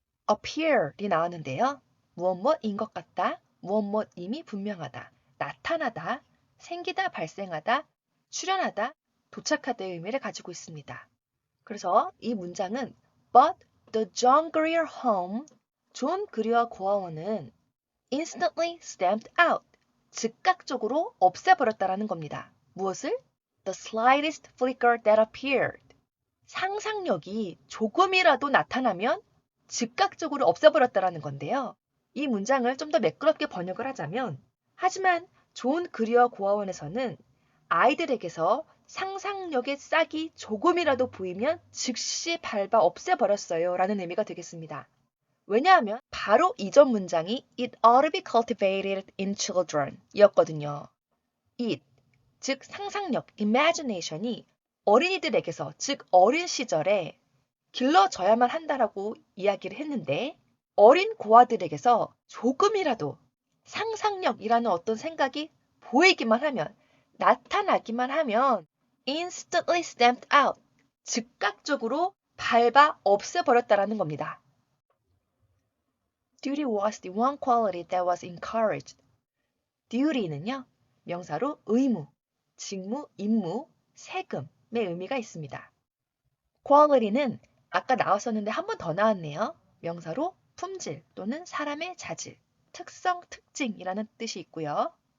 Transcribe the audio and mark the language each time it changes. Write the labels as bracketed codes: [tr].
[ko] appear이 나왔는데요. 무엇인 것 같다, 무엇임이 분명하다, 나타나다, 생기다, 발생하다, 출현하다, 도착하다의 의미를 가지고 있습니다. 그래서 이 문장은 [en] But the John Grier home, [ko] 존 그리어 고아원은 [en] instantly stamped out, [ko] 즉각적으로 없애버렸다라는 겁니다. 무엇을? [en] The slightest flicker that appeared. [ko] 상상력이 조금이라도 나타나면 즉각적으로 없애버렸다라는 건데요. 이 문장을 좀 더 매끄럽게 번역을 하자면 하지만 존 그리어 고아원에서는 아이들에게서 상상력의 싹이 조금이라도 보이면 즉시 밟아 없애버렸어요 라는 의미가 되겠습니다. 왜냐하면 바로 이전 문장이 [en] It ought to be cultivated in children [ko] 이었거든요. It, 즉 상상력, imagination이 어린이들에게서, 즉 어린 시절에 길러져야만 한다라고 이야기를 했는데 어린 고아들에게서 조금이라도 상상력이라는 어떤 생각이 보이기만 하면, 나타나기만 하면 [en] instantly stamped out, [ko] 즉각적으로 밟아 없애버렸다라는 겁니다. [en] Duty was the one quality that was encouraged. [ko] duty는요, 명사로 의무, 직무, 임무, 세금의 의미가 있습니다. quality는 아까 나왔었는데 한 번 더 나왔네요. 명사로 품질 또는 사람의 자질, 특성, 특징이라는 뜻이 있고요.